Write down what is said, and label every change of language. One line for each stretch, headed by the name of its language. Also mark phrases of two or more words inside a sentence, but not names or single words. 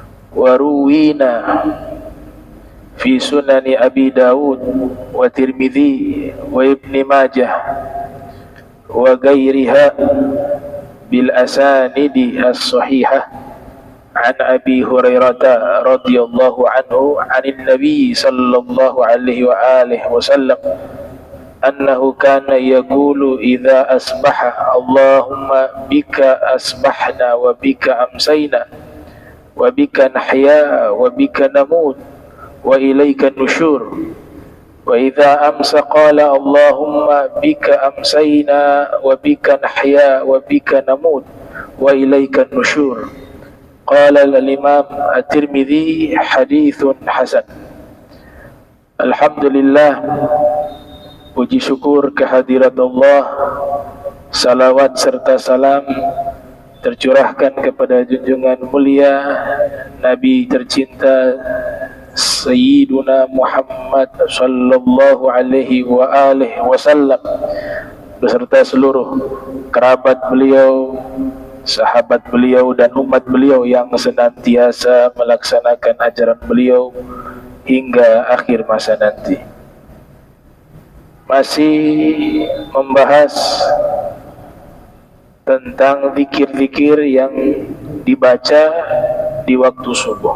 Arabic: وروينا في سنن أبي داود والترمذي وابن ماجه وغيرها بالأسانيد الصحيحة عن أبي هريرة رضي الله عنه عن النبي صلى الله عليه وعلى آله وسلم أنه كان يقول إذا أصبح اللهم بك أصبحنا وبك أمسينا وبك نحيا وبك نموت وإليك النشور وإذا أمسى قال اللهم بك أمسينا وبك نحيا وبك نموت وإليك النشور. قال الإمام الترمذي حديث حسن. Alhamdulillah,
Indonesian: puji syukur kehadirat Allah, salawat serta salam tercurahkan kepada junjungan mulia Nabi tercinta Sayyiduna Muhammad
Arabic: صلى الله عليه وعلى آله وسلم
Indonesian: beserta seluruh kerabat beliau, sahabat beliau dan umat beliau yang senantiasa melaksanakan ajaran beliau hingga akhir masa nanti. Masih membahas tentang zikir-zikir yang dibaca di waktu subuh.